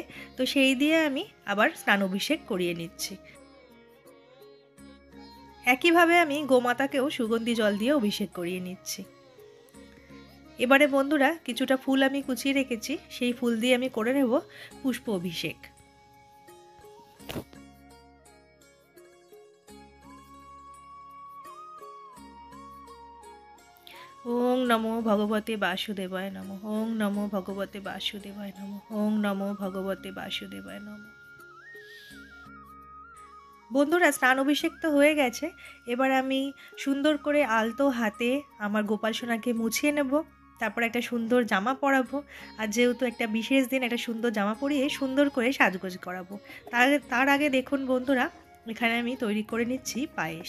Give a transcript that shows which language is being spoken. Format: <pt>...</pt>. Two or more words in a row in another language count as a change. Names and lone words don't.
<bn>তো সেই দিয়ে আমি আবার স্নান অভিষেক করিয়ে নিচ্ছি। একইভাবে আমি গোমাতাকেও সুগন্ধি জল দিয়ে অভিষেক করিয়ে নিচ্ছি। এবারে বন্ধুরা, কিছুটা ফুল আমি কুচিয়ে রেখেছি, সেই ফুল দিয়ে আমি করে নেব পুষ্প অভিষেক।</bn> <sa>ওং নমো ভগবতে বাসুদেবায় নমঃ। ওং নমো ভগবতে বাসুদেবায় নমঃ। ওং নমো ভগবতে বাসুদেবায় নমঃ।</sa> <bn>বন্ধুরা, স্নান অভিষেক তো হয়ে গেছে। এবার আমি সুন্দর করে আলতো হাতে আমার গোপাল সোনাকে মুছিয়ে নেব। তারপর একটা সুন্দর জামা পরাবো। আর যেহেতু একটা বিশেষ দিন, একটা সুন্দর জামা পরিয়ে সুন্দর করে সাজগোজ করাবো। তার আগে দেখুন বন্ধুরা, এখানে আমি তৈরি করে নিচ্ছি পায়েস।</bn>